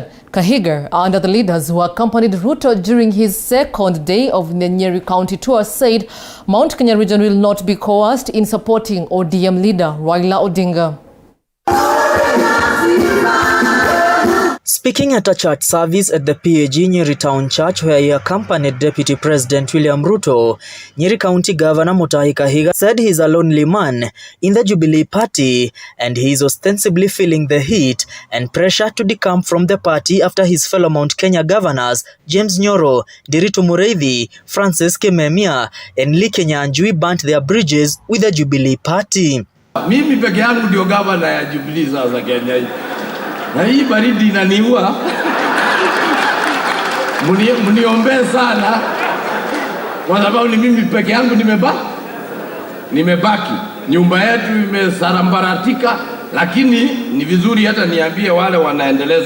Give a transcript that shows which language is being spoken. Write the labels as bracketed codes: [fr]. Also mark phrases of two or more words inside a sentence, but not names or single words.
[en] Kahiga and the leaders who accompanied Ruto during his second day of the Nyeri County tour said Mount Kenya region will not be coerced in supporting ODM leader Raila Odinga. Speaking at a church service at the PAG Nyeri Town Church where he accompanied Deputy President William Ruto, Nyeri County Governor Mutahi Kahiga said he is a lonely man in the Jubilee Party and he is ostensibly feeling the heat and pressure to decamp from the party after his fellow Mount Kenya governors James Nyoro, Nderitu Mureithi, Francis Kimemia and Lee Kenyanjui burnt their bridges with the Jubilee Party. [sw] Mimi peke yangu ndio governor ya Jubilee sasa Kenya. Na hii baridi inaniua. Mniombee sana. Kwa sababu ni mimi peke yangu nimebaki. Nyumba yetu imesarambaratika, lakini ni vizuri hata niambie wale wanaendeleza.